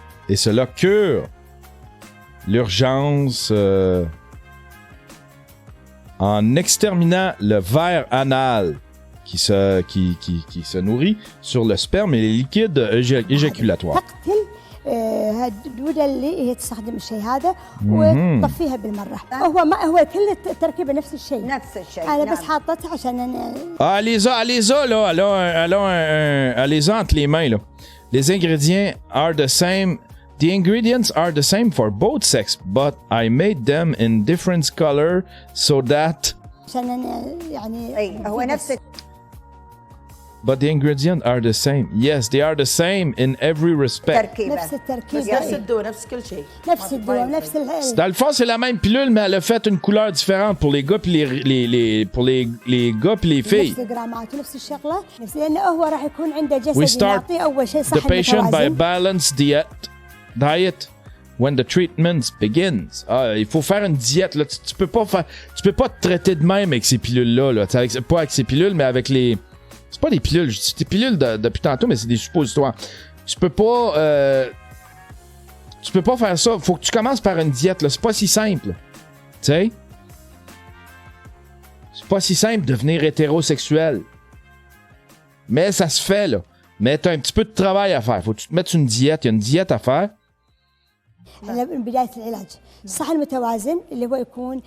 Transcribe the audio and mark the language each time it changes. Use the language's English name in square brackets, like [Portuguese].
[French] Et cela cure l'urgence en exterminant le ver anal qui se nourrit sur le sperme et les liquides éjaculatoires. [Arabic] تقتل الدودة اللي هي تستخدم الشيء هذا وتطفيها بالمرة. هو كل التركيبة نفس الشيء. نفس الشيء. أنا نعم. بس حاطتها عشان أنا. [French] Elle les a là. Elle les a entre les mains là. Les ingrédients [English] are the same. The ingredients are the same for both sex, but I made them in different color so that. [Arabic] عشان أنا يعني. أي هو نفس. [English] But the ingredients are the same. Yes, they are the same in every respect. [Arabic] تركيبة. نفس التركيبة. نفس الدواء نفس كل شيء. نفس الدواء نفس [French] Dans le fond, c'est la même pilule, mais elle a fait une couleur différente pour les gars puis les gars puis les filles. [Arabic] نفس الجرامات ونفس الشغلة. نفس لأنه هو راح يكون عنده جسد [English] We start [Arabic] يعطيه أول شيء صحة [English] the patient by a [Arabic] متوازن. [English] balanced diet when the treatment begins. [French] Il faut faire une diète là. Tu peux pas te traiter de même avec ces pilules là. Pas avec ces pilules, mais avec les. C'est pas des pilules. Je dis des pilules depuis tantôt, mais c'est des suppositoires. Tu peux pas faire ça. Faut que tu commences par une diète là. C'est pas si simple. Tu sais. C'est pas si simple de devenir hétérosexuel. Mais ça se fait là. Mais t'as un petit peu de travail à faire. Faut que tu te mettes une diète. Il y a une diète à faire. [Arabic] من بداية العلاج الصحة المتوازن اللي هو يكون